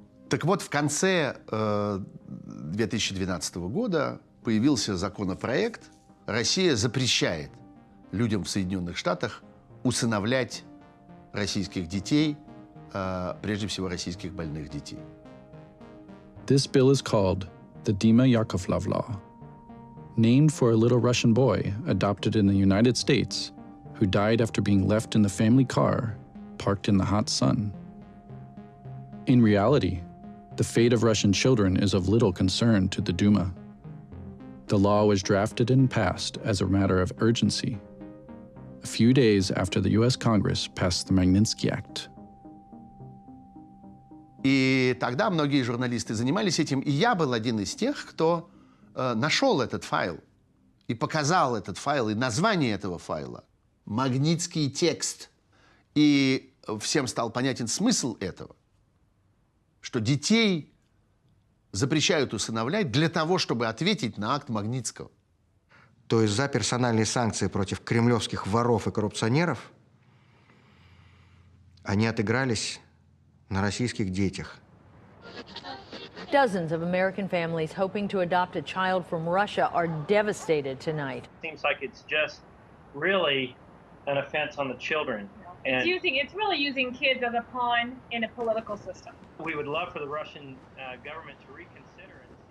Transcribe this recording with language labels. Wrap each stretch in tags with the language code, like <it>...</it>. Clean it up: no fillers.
<ru>Так вот, в конце 2012 года появился законопроект. Россия запрещает людям в Соединенных Штатах усыновлять российских детей, прежде всего российских больных детей.</ru> <en>This bill is called the Dima Yakovlev Law, named for a little Russian boy adopted in the United States who died after being left in the family car parked in the hot sun. In reality, the fate of Russian children is of little concern to the Duma. The law was drafted and passed as a matter of urgency, a few days after the U.S. Congress passed the Magnitsky Act.</en> <ru>И тогда многие журналисты занимались этим, и я был один из тех, кто нашел этот файл и показал этот файл, и название этого файла – «Магнитский текст». И всем стал понятен смысл этого, что детей запрещают усыновлять для того, чтобы ответить на акт Магнитского. То есть за персональные санкции против кремлевских воров и коррупционеров они отыгрались на российских детях.</ru> <en>Dozens of American families hoping to adopt a child from Russia are devastated tonight. Seems like it's just really an offense on the children. And it's really using kids as a pawn in a political system. We would love for the Russian government to reconsider.</en>